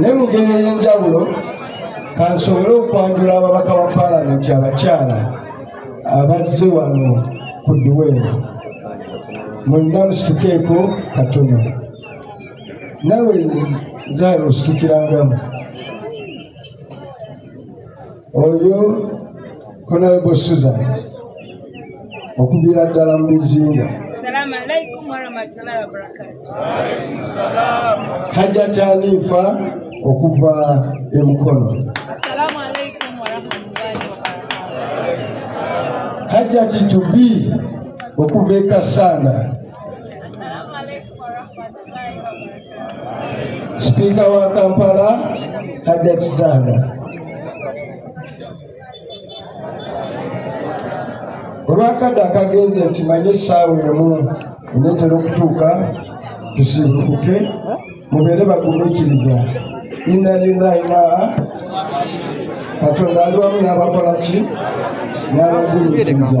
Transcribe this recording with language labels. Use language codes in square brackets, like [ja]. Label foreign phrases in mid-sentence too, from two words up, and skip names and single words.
[lg] naye mu ngeri ey'enjawulo kansobole okwanjula ababaka ba paalamenti abakyala abazze wano ku dduweero mwenna musitukeeko katono nawe zaala ositukirangamu oyo Honorable Susan okuviira ddala mu bizinga. [ar] السلام عليكم ورحمة الله وبركاته. [lg] Hajjati Hanifa okuva e Mukono. [ar] السلام عليكم ورحمة الله وبركاته. [lg] Hajjati Tubi okuva e Kasanda. [ar] السلام عليكم ورحمة الله وبركاته. [lg] Speaker wa Kampala Hajjati Zahra. Olwakadde akagenze nti manye essaawa emu eneetera okutuuka tusibukuke mubeere bagumiikiriza [ar] إنا لله [lg] ma Katonda ali wamu n'abakola ki n'abagumiikiriza.